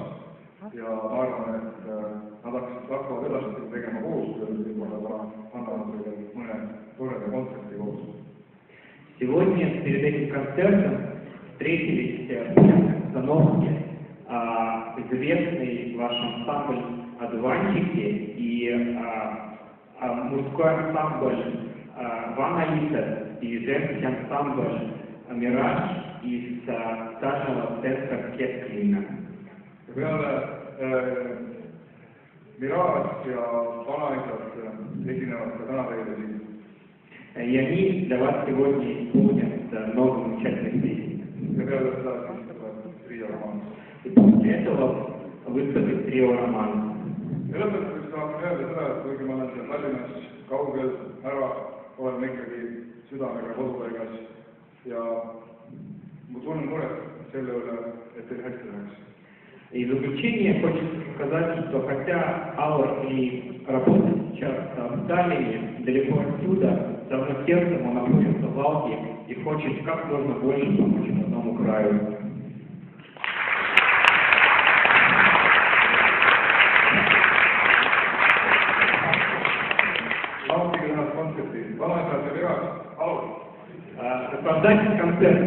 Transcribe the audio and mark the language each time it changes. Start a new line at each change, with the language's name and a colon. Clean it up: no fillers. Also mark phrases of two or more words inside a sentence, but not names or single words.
Estonian: Ja ma arvan, et nad hakkavad edasi tegema koostööd, võib-olla annavad meile mõne toreda kontserti koos.
Russian: Сегодня перед этим концертом встретились в обстановке известный ваш ансамбль «Одуванчики» и мужской ансамбль «Ванаиса» и женский ансамбль «Мираж» из Сажного центра Кесклина.
Estonian: Peale Mirage ja Vanaisad esinevad ka täna teile siin.
Russian: И они для вас сегодня исполнят много замечательных песен.
Estonian: Ja peale seda siis tuleb Trio Romanus.
Russian: И после этого выступит Trio Romanus.
Estonian: Ja lõpetuseks tahaksin öelda seda, et kuigi ma olen seal Tallinnas kaugel ära, olen ikkagi südamega kodupaigas ja ma tunnen muret selle üle, et teil hästi läheks.
Russian: И в заключение хочется сказать, что хотя Алла и работает сейчас в Таллине, далеко отсюда, давно сердцем он находится в Валке и хочет как можно больше помочь родному краю. Сопровождайте концерта.